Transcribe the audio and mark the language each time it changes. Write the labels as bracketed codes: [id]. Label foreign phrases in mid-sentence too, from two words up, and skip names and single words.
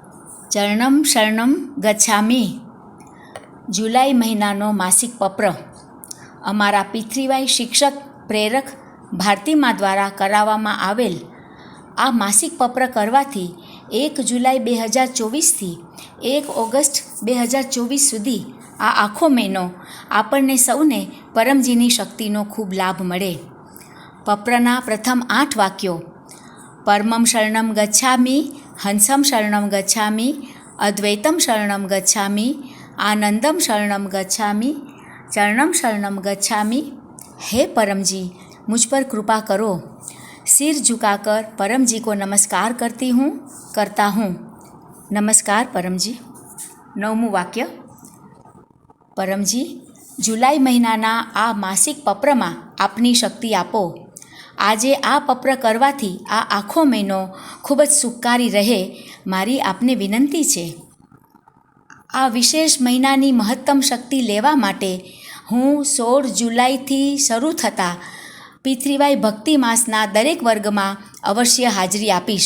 [sa] ચરણમ શરણમ ગચ્છામિ [gu] જુલાઈ મહિનાનો માસિક પત્ર અમારા પિતૃવાય શિક્ષક પ્રેરક ભારતીમા દ્વારા કરાવવામાં આવેલ આ માસિક પત્ર કરવાથી 1 જુલાઈ 2024થી 1 ઓગસ્ટ 2024 સુધી આ આખો મહિનો આપણને સૌને પરમજીની શક્તિનો ખૂબ લાભ મળે. પત્રના પ્રથમ 8 વાક્યો: [sa] પરમમ શરણમ ગચ્છામિ, હંસમ શરણમ ગચ્છામિ, અદ્વૈતમ શરણમ ગચ્છામિ, आनंदम शरणम गच्छामि, चरणम शरणम गच्छामि. [hi] हे परम जी, मुझ पर कृपा करो. सिर झुकाकर परम जी को नमस्कार करता हूँ. नमस्कार परम जी. [gu] 9મું વાક્ય: પરમ જી, જુલાઈ મહીનાના આ માસિક પત્રમા આપની શક્તિ આપો. આજે આ પત્ર કરવાથી આ આખો મહિનો ખૂબ જ સુખકારી રહે મારી આપને વિનંતી છે. આ વિશેષ મહિનાની મહત્તમ શક્તિ લેવા માટે હું 16 જુલાઈથી શરૂ થતા પિતૃવાય ભક્તિ માસના દરેક વર્ગમાં અવશ્ય હાજરી આપીશ.